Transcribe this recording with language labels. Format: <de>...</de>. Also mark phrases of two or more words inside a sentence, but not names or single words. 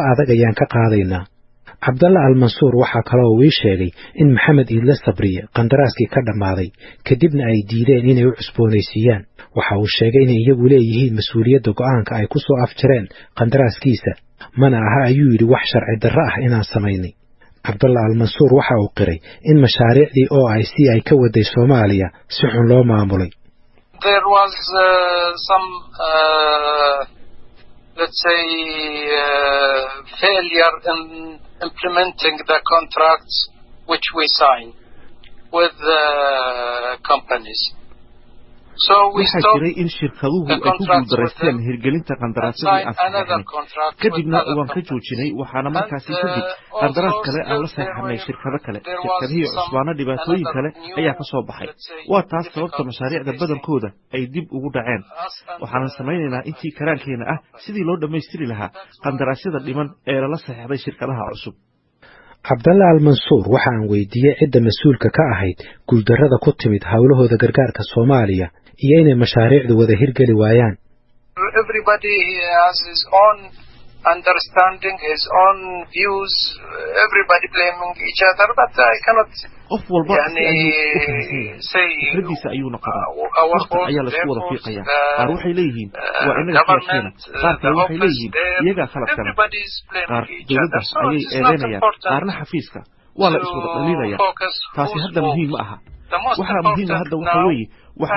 <so>adag ayaan ka qaadaynaa Cabdalla Al-Mansuur waxa kale oo uu sheegay in Maxamed Idla Sabriye qandaraaskii ka dhamaaday kadibna ay diideen inay u cusboonaysiiyaan waxa uu sheegay in iyagu leeyihiin mas'uuliyadda go'aanka ay ku soo afjareen qandaraaskiisa mana aha ayuu yidhi wax sharci darro ah inaan samaynay Cabdalla Al-Mansuur waxa uu qiray in mashaariicdii OIC ay ka waday Soomaaliya si xun loo maamulay</so> <en>there was some let's say failure in implementing the contracts which we signed with the companies so we stopped</en> <so>jiray in shirkaduhu ay ku guuldareysteen hirgelinta qandaraasyadii aan saxeexnay kadibna waan ka joojinay waxaana markaasi kadib qandaraas kale aan la saxeexnay shirkado kale shirkadihii cusbaana dhibaatooyin kale ayaa ka soo baxay waa taas sababta mashaariicda badankooda ay dib ugu dhaceen waxaan samaynaynaa intii karaankeena ah sidii loo dhameystiri lahaa qandaraasyada dhiman ee la saxeexday shirkadaha cusub Cabdalla Al-Mansuur waxa aan weydiiyay cidda mas'uulka ka ahayd guuldarrada ku timid hawlahooda gargaarka Soomaaliya iyo inay mashaariicdu wada hirgeli waayaan</so> <en>everybody has his own understanding his own views everybody blaming each other but I cannot</en> <so>qof walba fikradiisa ayuu noqdaa waqti ayaa la isku wada fiiqaya qaar waxay leeyihiin waa inaga khalad qaar kale waxay leeyihiin iyaga khalad qaar dowladda ayay eedeynayaan qaarna xafiiska waa la iswada dhaliilaya taasi hadda muhiim ma aha waxa muhiim hadda waxa weeye waxaan</so>